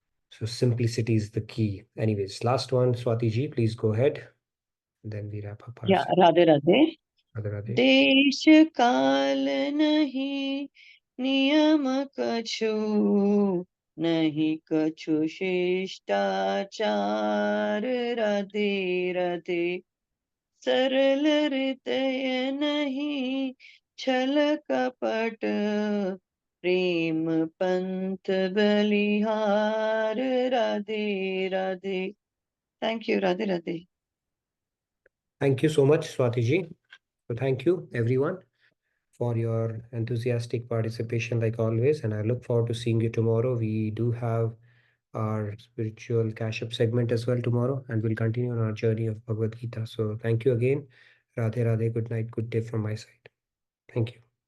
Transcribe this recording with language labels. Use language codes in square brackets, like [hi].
[en] So simplicity is the key. Anyways, last one, Swati ji, please go ahead. And then we wrap up our Yeah, Radhe Radhe. Radhe Radhe. [hi] देश काल नहीं नियम कछु नहीं कछु शिष्टाचार राधे राधे सरल हृदय नहीं छल कपट प्रेम पंथ बलिहार Radhe Radhe [en] thank you [hi] Radhe Radhe [en] Thank you so much, Swati ji. So thank you, everyone, for your enthusiastic participation like always. And I look forward to seeing you tomorrow. We do have our spiritual cash-up segment as well tomorrow, and we'll continue on our journey of Bhagavad Gita. So thank you again. Radhe Radhe. Good night. Good day from my side. Thank you.